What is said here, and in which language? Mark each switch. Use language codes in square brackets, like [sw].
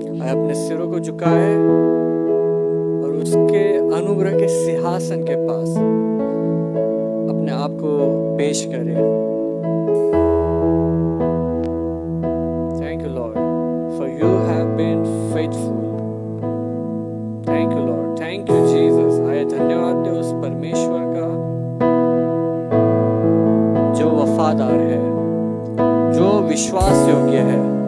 [hi] अपने सिरों को झुकाए और उसके अनुग्रह के सिंहासन के पास अपने आप को पेश करें। [en] Thank you, Lord, for you have been faithful. Thank you, Lord. Thank you, Jesus. [hi] आया धन्यवाद दे उस परमेश्वर का जो वफादार है, जो विश्वास योग्य है।